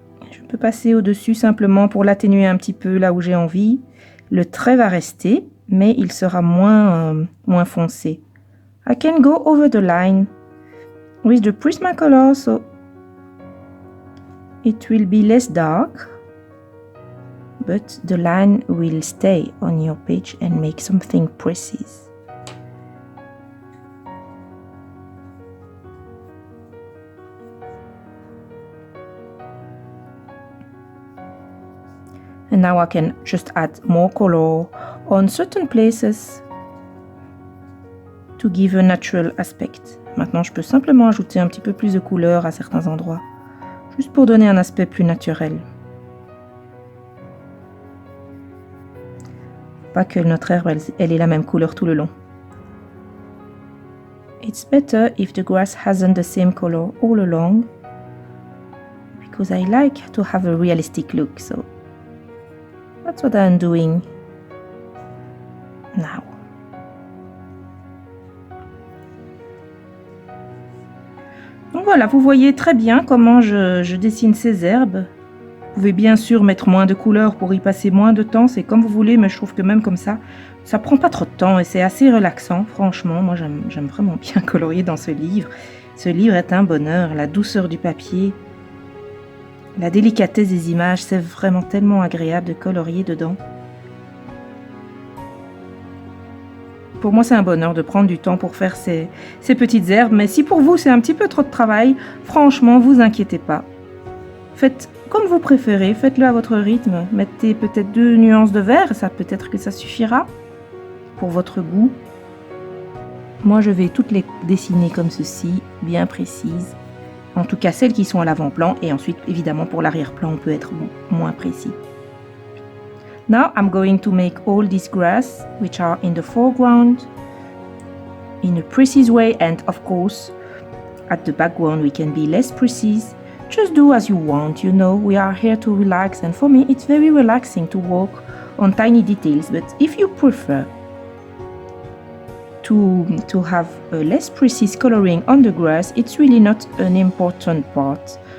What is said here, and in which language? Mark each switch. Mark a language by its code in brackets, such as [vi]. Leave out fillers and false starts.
[fr] Je peux passer au-dessus simplement pour l'atténuer un petit peu là où j'ai envie. Le trait va rester, mais il sera moins foncé. [en] I can go over the line with the Prismacolor, so it will be less dark, but the line will stay on your page and make something precise. And now I can just add more color on certain places to give a natural aspect. [fr] Maintenant, je peux simplement ajouter un petit peu plus de couleur à certains endroits, juste pour donner un aspect plus naturel. Pas que notre herbe, elle ait la même couleur tout le long. [en] It's better if the grass hasn't the same color all along, because I like to have a realistic look, so that's what I'm doing now. [fr] Donc voilà, vous voyez très bien comment je dessine ces herbes. Vous pouvez bien sûr mettre moins de couleurs pour y passer moins de temps, c'est comme vous voulez, mais je trouve que même comme ça prend pas trop de temps et c'est assez relaxant, franchement. Moi j'aime vraiment bien colorier dans ce livre. Ce livre est un bonheur, la douceur du papier, la délicatesse des images, c'est vraiment tellement agréable de colorier dedans. Pour moi, c'est un bonheur de prendre du temps pour faire ces petites herbes, mais si pour vous c'est un petit peu trop de travail, franchement, vous inquiétez pas. Faites comme vous préférez, faites-le à votre rythme. Mettez peut-être 2 nuances de vert, peut-être que ça suffira pour votre goût. Moi, je vais toutes les dessiner comme ceci, bien précises. En tout cas, celles qui sont à l'avant-plan, et ensuite, évidemment, pour l'arrière-plan, on peut être moins précis. [en] Now I'm going to make all these grass, which are in the foreground, in a precise way, and of course, at the background we can be less precise. Just do as you want, you know, we are here to relax, and for me it's very relaxing to work on tiny details, but if you prefer to have a less precise coloring on the grass, it's really not an important part.